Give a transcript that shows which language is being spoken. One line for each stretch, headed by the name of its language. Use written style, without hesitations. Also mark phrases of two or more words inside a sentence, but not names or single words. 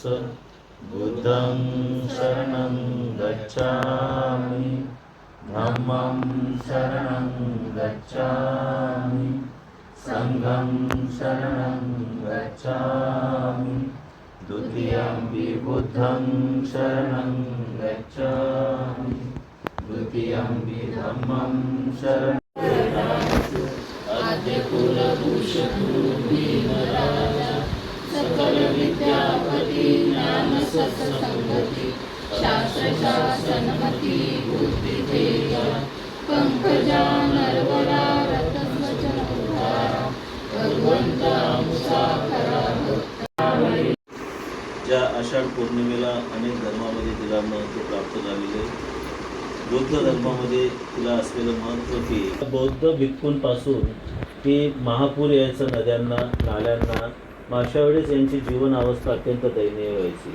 Pali: बुद्धं शरणं गच्छामि, धम्मं शरणं गच्छामि, संघं शरणं गच्छामि, द्वितीयंपि बुद्धं शरणं गच्छामि, द्वितीयंपि धम्मं शरणं.
Marathi: आद्य कुलभूषणो भीमराजा, सकल विद्यापति ज्ञान सत्संगति, शास्त्र शासनमति बुद्धि तेजा, पंकजा नरवरा रत्नवचन उद्धारा, भगवंता मुसाफरा. ज्या आषाढ पौर्णिमेला अनेक धर्मामध्ये तिला महत्त्व प्राप्त झालेले, बौद्ध धर्मामध्ये तिला असलेलं महत्त्व की बौद्ध भिक्खूंपासून की महापूर यायचं नद्यांना, नाल्यांना, मग अशा वेळेस यांची जीवन अवस्था अत्यंत दयनीय व्हायची.